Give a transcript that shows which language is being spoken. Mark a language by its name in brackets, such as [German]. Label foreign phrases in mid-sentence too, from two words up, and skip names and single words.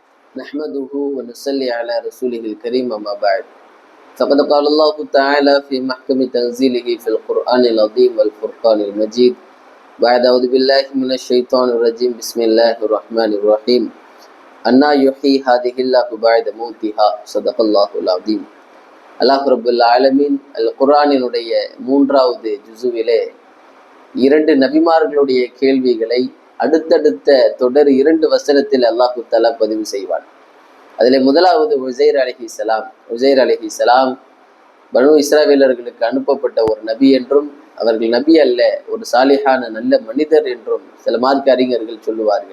[Arabic] نحمده ونصلي على رسوله الكريم أما بعد فقد قال الله تعالى في محكم تنزيله في القرآن العظيم والفرقان المجيد بعد أعوذ بالله من الشيطان الرجيم بسم الله الرحمن الرحيم أنا يحيي هذه الله بعد موتها صدق الله العظيم. الله رب العالمين [Tamil] அல் குர்ஆனினுடைய 3வது ஜுசுவிலே 2 நபிமார்களுடைய கேள்விகளை அடுத்தடுத்த தொடர் 2 வசனத்தில் அல்லாஹு தஆலா பதிவு செய்வான். அதில் முதலாவது உசைர் அலைஹிஸ்ஸலாம் பனு இஸ்ராவேலர்களுக்கு அனுப்பப்பட்ட ஒரு நபி என்றும் அவர்கள் நபி அல்ல, ஒரு சாலிஹான நல்ல மனிதர் என்றும் சில மார்க்க அறிஞர்கள் சொல்லுவார்கள்.